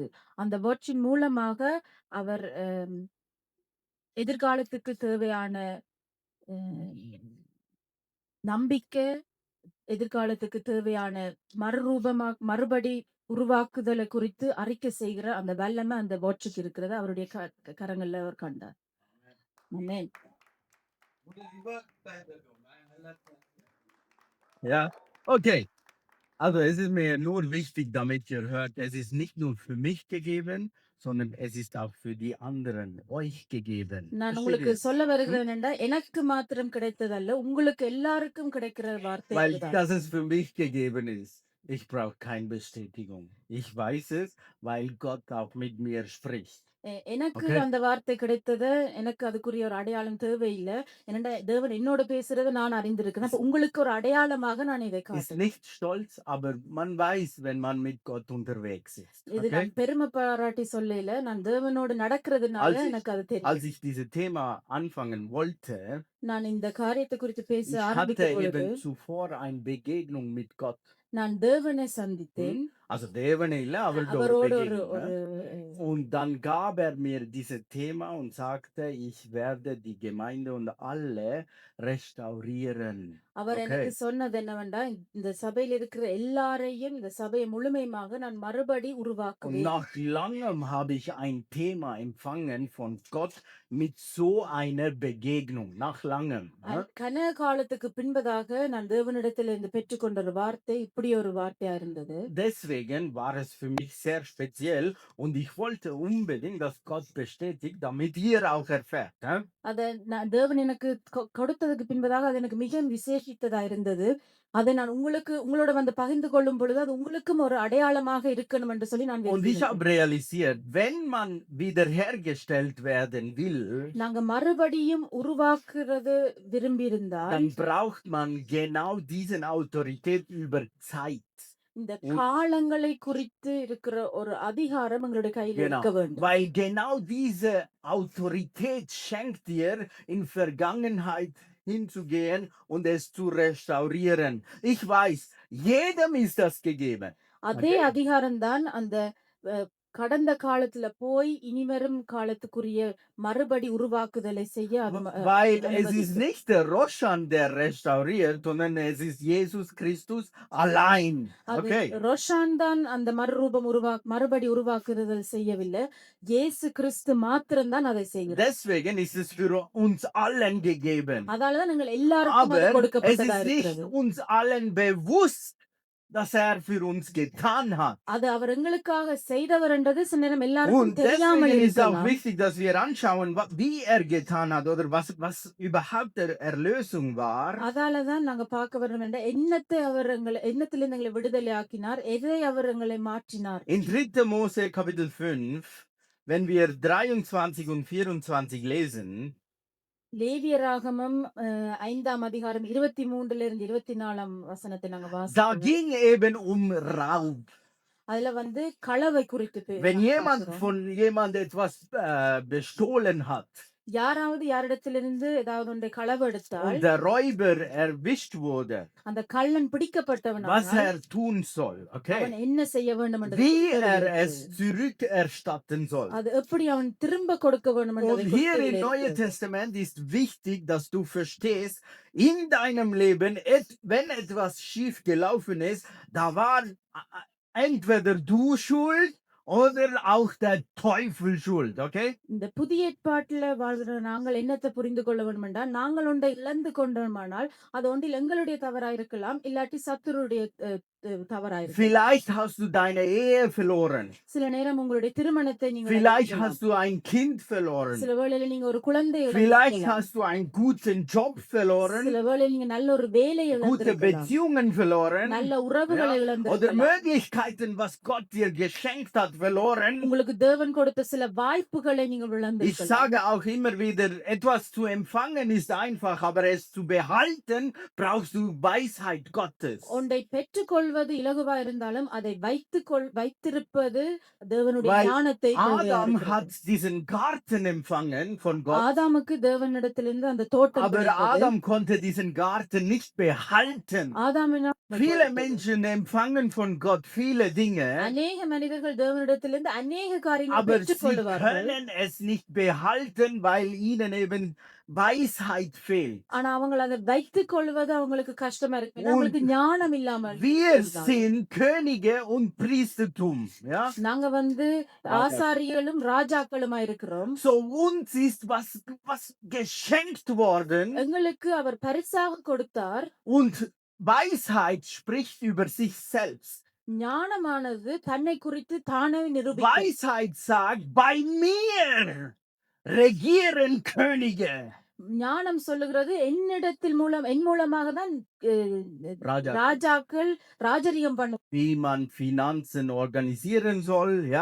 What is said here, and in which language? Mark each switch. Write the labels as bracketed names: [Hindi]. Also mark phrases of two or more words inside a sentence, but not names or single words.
[Tamil] அந்த வாட்சின் மூலமாக அவர் எதிர்காலத்துக்கு தேவையான நம்பிக்கை, எதிர்காலத்துக்கு தேவையான மறுபடி உருவாக்குதலை குறித்து அறிக்கை செய்கிற அந்த வல்லமை அந்த வாட்சுக்கு இருக்கிறது அவருடைய கரங்கள்ல அவர் கண்டார். ஆமென். [German] Ja, okay. Also es ist mir nur wichtig, damit ihr hört, es ist nicht nur für mich gegeben, sondern es ist auch für die anderen, euch gegeben. [Tamil] நான் உங்களுக்கு [German] Versteht ihr? [Tamil] சொல்ல வருகிறேன் என்னடா எனக்கு மாத்திரம் கிடைத்ததல்ல உங்களுக்கு எல்லாருக்கும் கிடைக்கிற வார்த்தை [German] Weil [Tamil] அதுதான். [German] das es für mich gegeben ist. Ich brauche keine Bestätigung. Ich weiß es, weil Gott auch mit mir spricht. [Tamil] எனக்கு [German] Okay? [Tamil] அந்த வார்த்தை கிடைத்தது எனக்கு அதுக்குரிய ஒரு அடையாளம் தேவையில்லை என்னடா தேவன் என்னோட பேசுறதை நான் அறிந்திருக்கிறேன் அப்ப உங்களுக்கு ஒரு அடையாளமாக நான் இதை [German] Ist [Tamil] காட்டுறேன் [German] nicht stolz, aber man weiß, wenn man mit Gott unterwegs ist. [Tamil] இது [German] Okay? [Tamil] நான் பெருமை பாராட்டி சொல்லல நான் தேவனோடு நடக்கிறதுனால எனக்கு அது தெரியும் [German] Als ich dieses Thema anfangen wollte, [Tamil] நான் இந்த காரியத்தை குறித்து பேச [German] ich hatte [Tamil] ஆரம்பிக்கும் பொழுது [German] eben zuvor eine Begegnung mit Gott. [Tamil] நான் தேவனை சந்தித்தேன் Also தேவனே இல்ல, அவரோட அவரோட ஒரு [German] Begegnung. [Tamil] ஒரு [German] Und dann gab er mir dieses Thema und sagte, ich werde die Gemeinde und alle restaurieren. [Tamil] அவர் [German] Okay. [Tamil] எனக்கு சொன்னது என்னவென்றா இந்த சபையில் இருக்கிற எல்லாரையும் இந்த சபையை முழுமையாக நான் மறுபடி [German] Und [Tamil] உருவாக்குவேன் [German] nach langem habe ich ein Thema empfangen von Gott mit so einer Begegnung. Nach langem. Ja? [Tamil] கன காலத்துக்கு பின்பதாக நான் தேவனிடத்திலிருந்து பெற்றுக்கொண்ட ஒரு வார்த்தை இப்படி ஒரு வார்த்தையா இருந்தது. [German] Deswegen war es für mich sehr speziell und ich wollte unbedingt, dass Gott bestätigt, damit ihr auch erfährt. Ja? [Tamil] அத தேவன் எனக்கு கொடுத்ததுக்கு பின்பதாக அது எனக்கு மிக விசேஷித்ததா இருந்தது. அதை நான் உங்களோட வந்து பகிர்ந்து கொள்ளும் பொழுது அது உங்களுக்கும் ஒரு அடையாளமாக இருக்கணும் என்று சொல்லி நான் [German] Und ich [Tamil] விரும்பினேன். [German] habe realisiert, wenn man wiederhergestellt werden will, [Tamil] நாங்க மறுபடியும் உருவாக்குறது விரும்பியிருந்தால் [German] dann braucht man genau diesen Autorität über Zeit. [Tamil] இந்த காலங்களை குறித்து இருக்கிற ஒரு அதிகாரம் எங்களுடைய கையில் [German] Genau, [Tamil] இருக்க வேண்டும். [German] weil genau diese Autorität schenkt dir, in Vergangenheit hinzugehen und es zu restaurieren. Ich weiß, jedem ist das gegeben. [Tamil] அதே [German] Okay? [Tamil] அதிகாரம் தான் அந்த கடந்த காலத்துல போய் இனிவரும் காலத்துக்குரிய மறுபடி உருவாக்குதலை செய்ய அது [German] Weil es ist [Tamil] அனுமதிக்கும். [German] nicht der Roshan, der restauriert, sondern es ist Jesus Christus allein. [Tamil] அது [German] Okay? [Tamil] ரோஷான் தான் அந்த மறுபடி உருவாக்குதல் செய்யவில்லை. இயேசு கிறிஸ்து மாத்திரம்தான் அதை செய்கிறார். [German] Deswegen ist es für uns allen gegeben. [Tamil] அதாலதான் நீங்கள் எல்லாருக்கும் அது [German] Aber es [Tamil] கொடுக்கப்பட்டதா [German] ist nicht [Tamil] இருக்கிறது. [German] uns allen bewusst, dass er für uns getan hat. [Tamil] அது அவர் எங்களுக்காக செய்தவர் என்றது சில நேரம் எல்லாருக்கும் [German] Und [Tamil] தெரியாமல் [German] deswegen ist auch [Tamil] இருக்கலாம். [German] wichtig, dass wir anschauen, wie er getan hat oder was überhaupt der Erlösung war. [Tamil] அதாலதான் நாங்க பார்க்க வேண்டும் என்ற எண்ணத்திலிருந்து எங்களை விடுதலை ஆக்கினார், எதை அவர் எங்களை மாற்றினார். [German] In 3. Mose Kapitel 5, wenn wir 23 und 24 lesen, [Tamil] லேவியராகமம் 5ஆம் அதிகாரம் 23 24 வசனத்தை நாங்க [German] da [Tamil] வாசிக்கிறோம். [German] ging eben um Raub. [Tamil] அதுல வந்து களவை குறித்து [German] Wenn jemand [Tamil] பார்க்கிறோம். [German] von jemand etwas bestohlen hat [Tamil] யாராவது யாரிடத்திலிருந்து ஏதாவது ஒன்றை களவெடுத்தால் [German] und der Räuber erwischt wurde, [Tamil] அந்த கள்ளன் [German] was [Tamil] பிடிக்கப்பட்டவனானால் [German] er tun soll, okay? [Tamil] அவன் என்ன செய்ய வேண்டும் என்று [German] Wie er es zurückerstatten soll. [Tamil] அது எப்படி அவன் திரும்ப கொடுக்க வேண்டும் [German] Und hier im Neuen Testament ist wichtig, dass du verstehst, in deinem Leben, wenn etwas schief gelaufen ist, da war entweder du schuld oder auch der Teufel schuld, okay? [Tamil] இந்த புதிய ஏற்பாட்டுல வாழ்கிற நாங்கள் என்னத்தை புரிந்து கொள்ள வேண்டும் என்றால் நாங்கள் ஒன்றை இழந்து கொண்டோமானால் அது ஒன்றில் எங்களுடைய தவறா இருக்கலாம், இல்லாட்டி சத்துருடைய தவறா இருக்கலாம். [German] Vielleicht hast du deine Ehe verloren. [Tamil] சில நேரம் உங்களுடைய திருமணத்தை நீங்க [German] Vielleicht [Tamil] இழக்கலாம். [German] hast du ein Kind verloren. [Tamil] சில வேளையில நீங்க ஒரு குழந்தை [German] Vielleicht [Tamil] இழந்திருக்கலாம். [German] hast du einen guten Job verloren, [Tamil] சில வேளையில நீங்க நல்ல ஒரு வேலையை [German] gute [Tamil] இழந்திருக்கலாம், [German] Beziehungen verloren, [Tamil] நல்ல உறவுகளை [German] oder [Tamil] இழந்திருக்கலாம், [German] Möglichkeiten, was Gott dir geschenkt hat, verloren. [Tamil] உங்களுக்கு தேவன் கொடுத்த சில வாய்ப்புகளை நீங்க [German] Ich [Tamil] இழந்திருக்கலாம். [German] sage auch immer wieder, etwas zu empfangen ist einfach, aber es zu behalten, brauchst du Weisheit Gottes. [Tamil] ஒன்றை பெற்றுக்கொள்வது இலகுவா இருந்தாலும் அதை வைத்திருப்பது தேவனுடைய [German] Weil [Tamil] ஞானத்தை [German] Adam hat diesen Garten empfangen von Gott, [Tamil] ஆதாமுக்கு தேவனிடத்திலிருந்து அந்த தோட்டம் [German] aber [Tamil] கிடைத்தது. [German] Adam konnte diesen Garten nicht behalten. [Tamil] ஆதாமினால் [German] Viele Menschen empfangen von Gott viele Dinge, [Tamil] அநேக மனிதர்கள் தேவனிடத்திலிருந்து அநேக காரியங்களை [German] aber sie [Tamil] பெற்றுக்கொள்வார்கள். [German] können es nicht behalten, weil ihnen eben Weisheit fehlt. [Tamil] ஆனா அவங்க அதை வைத்துக் கொள்வது அவங்களுக்கு கஷ்டமா இருக்கு, ஏன்னா அவங்களுக்கு ஞானம் இல்லாமல் [German] Wir [Tamil] இருந்தாங்க. [German] sind Könige und Priestertum. Ja? [Tamil] நாங்க வந்து ஆசாரியர்களும் ராஜாக்களுமா இருக்கிறோம். [German] So uns ist was geschenkt worden [Tamil] எங்களுக்கு அவர் பரிசாக கொடுத்தார். [German] und Weisheit spricht über sich selbst. [Tamil] ஞானமானது தன்னை குறித்து தானே நிரூபிக்கும். [German] Weisheit sagt, bei mir regieren Könige. [Tamil] ஞானம் சொல்லுகிறது என் மூலமாக தான் Raja. ராஜாக்கள் ராஜரிகம் பண்ணும். [German] Wie man Finanzen organisieren soll, ja.